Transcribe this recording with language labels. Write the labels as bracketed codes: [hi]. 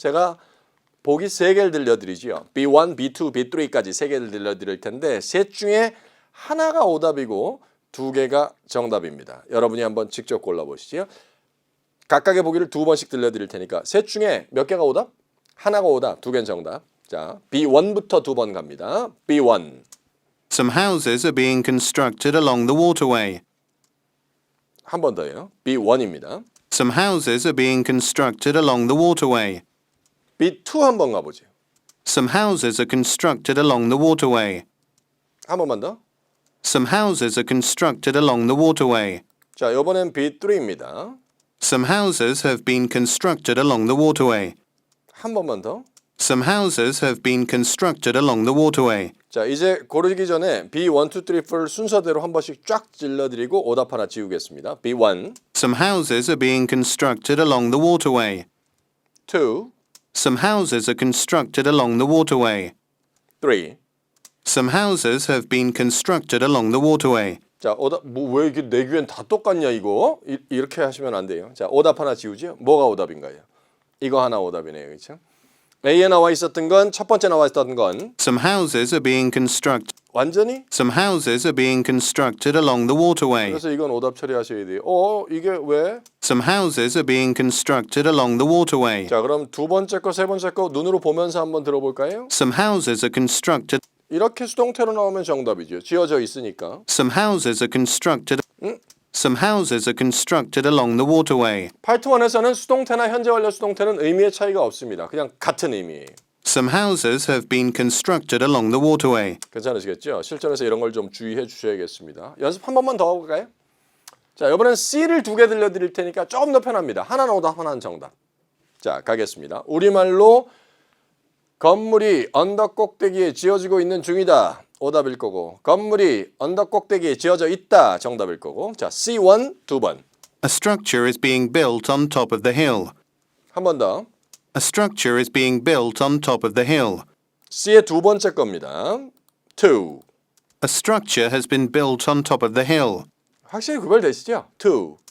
[ko] 제가 보기 3개를 들려드리죠. B1, B2, B3까지 3개를 들려드릴 텐데 셋 중에 하나가 오답이고 2개가 정답입니다. 여러분이 한번 직접 골라보시죠. 각각의 보기를 2번씩 들려드릴 테니까 셋 중에 몇 개가 오답? 하나가 오답, 2개는 정답. 자, B1부터 2번 갑니다. B1. [en] Some houses are being constructed along the waterway. [ko] 한 번 더요. B1입니다. [en] Some houses are being constructed along the waterway. [ko] B2 한 번 가보죠. [en] Some houses are constructed along the waterway. [ko] 한 번만 더. [en] Some houses are constructed along the waterway. [ko] 자, 이번엔 B3입니다. [en] Some houses have been constructed along the waterway. [ko] 한 번만 더. [en] Some houses have been constructed along the waterway. [ko] 자, 이제 고르기 전에 B1, 2, 3, 4 순서대로 한 번씩 쫙 질러드리고 오답 하나 지우겠습니다. B1, [en] Some houses are being constructed along the waterway. 2, Some houses are constructed along the waterway. 3. Some houses have been constructed along the waterway. [ko] 자, 오답 뭐 왜 이게 내 귀엔 다 똑같냐 이거? 이렇게 하시면 안 돼요. 자, 오답 하나 지우죠. 뭐가 오답인가요? 이거 하나 오답이네요. 그렇죠? A에 나와 있었던 건 첫 번째 나와 있었던 건 [en] Some houses are being constructed. [ko] 완전히 [en] Some houses are being constructed along the waterway. [ko] 그래서 이건 오답 처리하셔야 돼요. 이게 왜? [en] Some houses are being constructed along the waterway. [ko] 자, 그럼 두 번째 거, 세 번째 거 눈으로 보면서 한번 들어볼까요? [en] Some houses are constructed. [ko] 이렇게 수동태로 나오면 정답이죠. 지어져 있으니까. [en] Some houses are constructed. Some houses are constructed along the waterway. [ko] 파트 1에서는 수동태나 현재 완료 수동태는 의미의 차이가 없습니다. 그냥 같은 의미예요. [en] Some houses have been constructed along the waterway. [ko] 괜찮으시겠죠? 실전에서 이런 걸 좀 주의해 주셔야겠습니다. 연습 한 번만 더 해볼까요? 자, 이번엔 C를 두 개 들려드릴 테니까 조금 더 편합니다. 하나는 오답, 하나는 정답. 자, 가겠습니다. 우리말로 건물이 언덕 꼭대기에 지어지고 있는 중이다. 오답일 거고, 건물이 언덕 꼭대기에 지어져 있다. 정답일 거고. 자, C1 두 번. [en] A structure is being built on top of the hill. [ko] 한 번 더. [en] A structure is being built on top of the hill. [ko] C의 두 번째 겁니다. 2. [en] A structure has been built on top of the hill. [ko] 확실히 구별되시죠? 2.